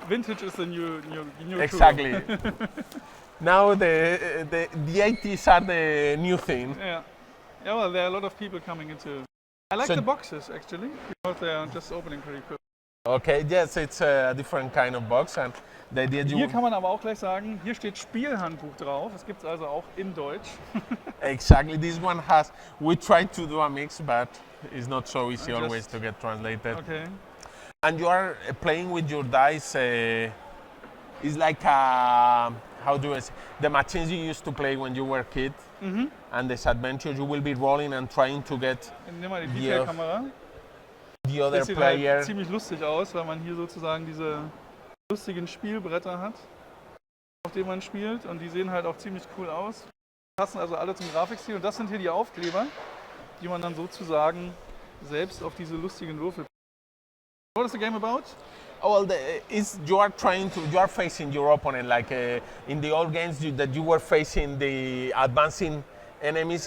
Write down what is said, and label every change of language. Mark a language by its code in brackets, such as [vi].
[en] Vintage is the new Exactly. Now the 80s are the new thing. Yeah. Yeah, well, there are a lot of people coming into. I like the boxes actually, because they are just opening pretty quick. Okay, yes, it's a different kind of box, and the idea [de] Hier kann man aber auch gleich sagen, hier steht Spielhandbuch drauf. Das gibt es also auch in Deutsch. [en] Exactly, this one has. We tried to do a mix, but it's not so easy always to get translated. Okay. And you are playing with your dice. It's like how do I say? The machines you used to play when you were a kid, and this adventure you will be rolling and trying to get [de] Nimm mal die Detailkamera. [en] the other [de] Das sieht [en] player. [de] halt ziemlich lustig aus, weil man hier sozusagen diese lustigen Spielbretter hat, auf denen man spielt, und die sehen halt auch ziemlich cool aus. Passen also alle zum Grafikstil, und das sind hier die Aufkleber, die man dann sozusagen selbst auf diese lustigen Würfel. [en] What is the game about? Oh, well, you are facing your opponent like in the old games that you were facing the advancing enemies.